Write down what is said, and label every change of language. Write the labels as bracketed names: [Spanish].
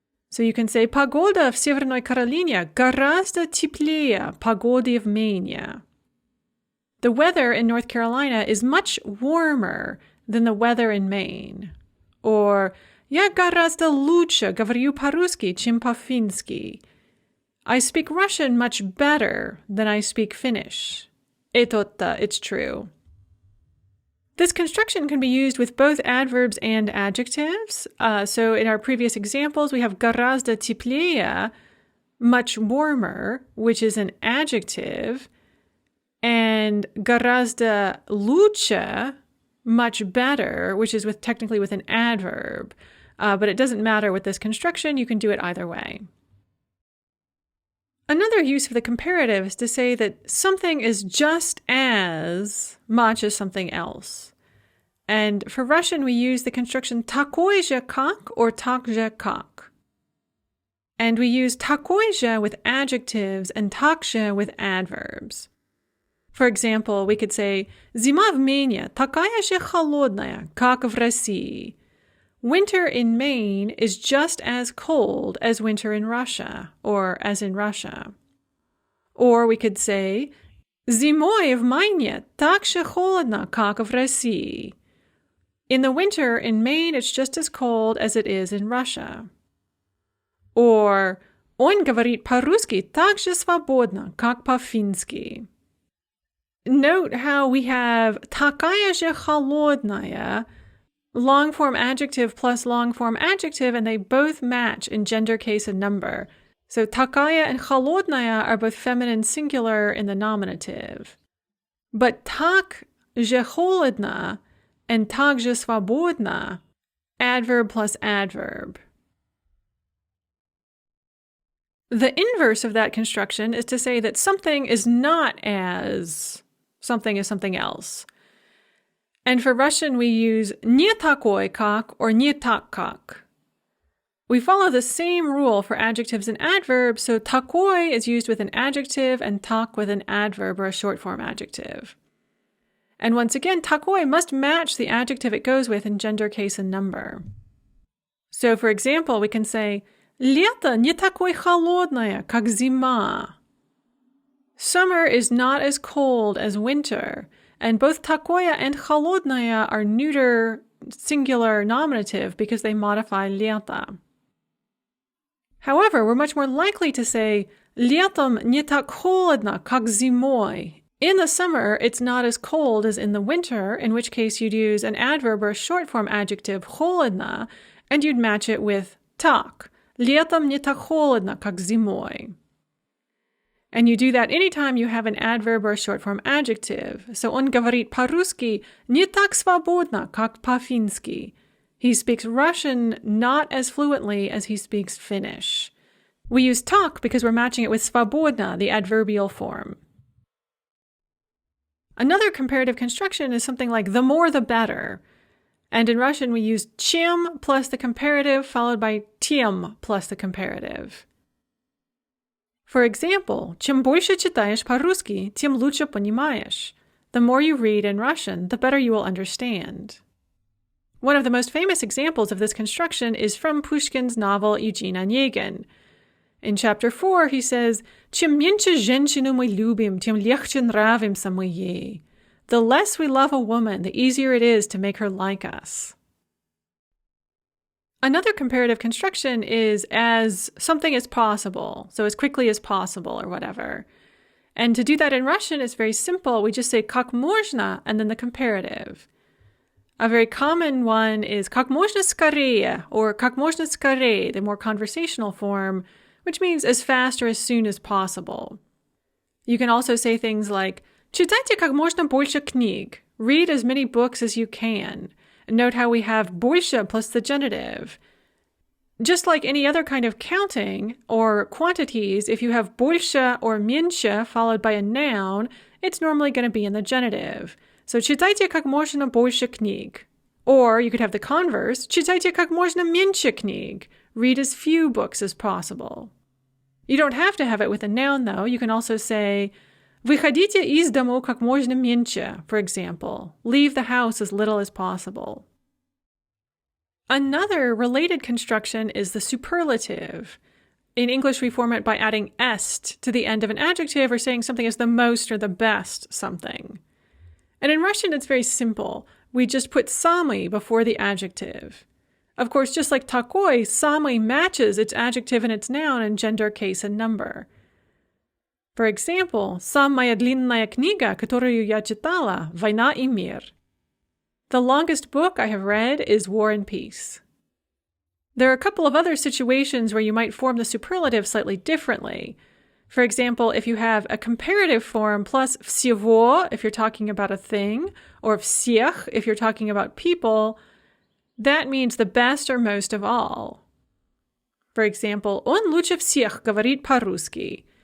[English] So you can say [Russian] погода в Северной Каролине гораздо теплее погоды в Мэйне. [English] The weather in North Carolina is much warmer than the weather in Maine. [Russian] Or я гораздо лучше говорю по-русски, чем по-фински. [English] I speak Russian much better than I speak Finnish. It's true. This construction can be used with both adverbs and adjectives. So in our previous examples, we have [Russian] гораздо теплее, [English] much warmer, which is an adjective, and [Russian] гораздо лучше, [English] much better, which is technically with an adverb. But it doesn't matter with this construction. You can do it either way. Another use of the comparative is to say that something is just as much as something else. And for Russian, we use the construction [Russian] такой же как [English] or [Russian] так же как. [English] And we use [Russian] такой же [English] with adjectives and [Russian] так же [English] with adverbs. For example, we could say [Russian] зима в Мэйне такая же холодная, как в России. [English] Winter in Maine is just as cold as winter in Russia, or as in Russia. Or we could say [Russian] зимой в Майне так же холодно, как в России. [English] In the winter in Maine, it's just as cold as it is in Russia. [Russian] Or он говорит по-русски так же свободно, как по-фински. [English] Note how we have [Russian] такая же холодная, [English] long form adjective plus long form adjective, and they both match in gender, case, and number. So такая and холодная are both feminine singular in the nominative. But [Russian] так же холодно [English] and [Russian] так же свободно, [English] adverb plus adverb. The inverse of that construction is to say that something is not as something is something else. And for Russian, we use [Russian] не такой как [English] or [Russian] не так как. [English] We follow the same rule for adjectives and adverbs, so такой is used with an adjective and так with an adverb or a short form adjective. And once again, такой must match the adjective it goes with in gender, case, and number. So for example, we can say [Russian] лето не такое холодное, как зима. [English] Summer is not as cold as winter, and both такое and холодное are neuter, singular nominative because they modify лето. However, we're much more likely to say [Russian] летом не так холодно, как зимой. [English] In the summer, it's not as cold as in the winter, in which case you'd use an adverb or a short form adjective холодно, and you'd match it with так. [Russian] Летом не так холодно, как зимой. [English] And you do that anytime you have an adverb or a short form adjective. [Russian] So он говорит по-русски не так свободно, как по-фински. [English] He speaks Russian not as fluently as he speaks Finnish. We use так because we're matching it with свободно, the adverbial form. Another comparative construction is something like the more the better. And in Russian, we use чем plus the comparative followed by тем plus the comparative. For example, [Russian] чем больше читаешь по-русски, тем лучше понимаешь. [English] The more you read in Russian, the better you will understand. One of the most famous examples of this construction is from Pushkin's novel Eugene Onegin. In chapter 4, he says, [Russian] чем меньше женщину мы любим, тем легче нравимся мы ей. [English] The less we love a woman, the easier it is to make her like us. Another comparative construction is as something as possible, so as quickly as possible or whatever. And to do that in Russian is very simple. We just say [Russian] как можно [English] and then the comparative. A very common one is [Russian] как можно скорее [English] or как можно скорее, the more conversational form, which means as fast or as soon as possible. You can also say things like [Russian] читайте как можно больше книг. [English] Read as many books as you can. And note how we have больше plus the genitive. Just like any other kind of counting or quantities, if you have больше or меньше followed by a noun, it's normally going to be in the genitive. [Russian] So читайте как можно больше книг. [English] Or you could have the converse, [Russian] читайте как можно меньше книг. [English] Read as few books as possible. You don't have to have it with a noun, though. You can also say [Russian] выходите из дому как можно меньше, [English] for example. Leave the house as little as possible. Another related construction is the superlative. In English, we form it by adding est to the end of an adjective or saying something is the most or the best something. And in Russian, it's very simple. We just put самый before the adjective. Of course, just like такой, самый matches its adjective and its noun in gender, case, and number. For example, [Russian] самая длинная книга, которую я читала, «Война и мир». [English] The longest book I have read is War and Peace. There are a couple of other situations where you might form the superlative slightly differently. For example, if you have a comparative form plus всего if you're talking about a thing, or всех if you're talking about people, that means the best or most of all. For example, [Russian] он лучше всех говорит по-русски.